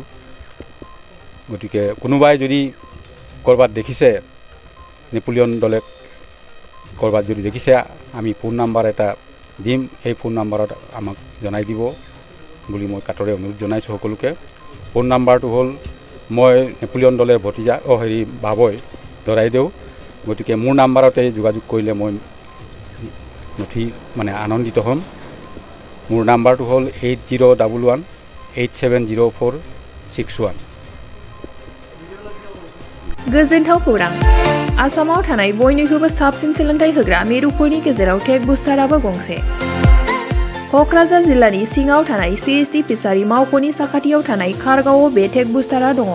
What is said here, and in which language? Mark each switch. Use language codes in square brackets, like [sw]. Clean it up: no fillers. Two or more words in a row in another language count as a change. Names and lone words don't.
[as] গতিকে কোনোবাই যদি ক'ৰবাত দেখিছে নেপলিয়ন দলেক ক'ৰবাত যদি দেখিছে আমি ফোন নাম্বাৰ এটা দিম, সেই ফোন নাম্বাৰত আমাক জনাই দিব বুলি মই কাটৰে অনুৰোধ জনাইছোঁ সকলোকে। ফোন নাম্বাৰটো হ'ল মই নেপলিয়ন দলেৰ ভতিজা বাবৈ দৰাইদেউ। গতিকে মোৰ নাম্বাৰতে যোগাযোগ কৰিলে মই নথি আনন্দিত হ'ম। মোৰ নাম্বাৰটো হ'ল 8011870461। [brx] गोजोनथाव खौरां। आसामाव थानाय बयनिख्रुइबो साबसिन सोलोंथाइ होग्रा मिरुफोरनि गेजेराव टेक बुस्टाराबो गंसे। क'क्राझार जिल्लानि सिङाव थानाय CST फिसारि मावख'नि साखाथियाव थानाय खारगावआव बे टेक बुस्टारा दङ।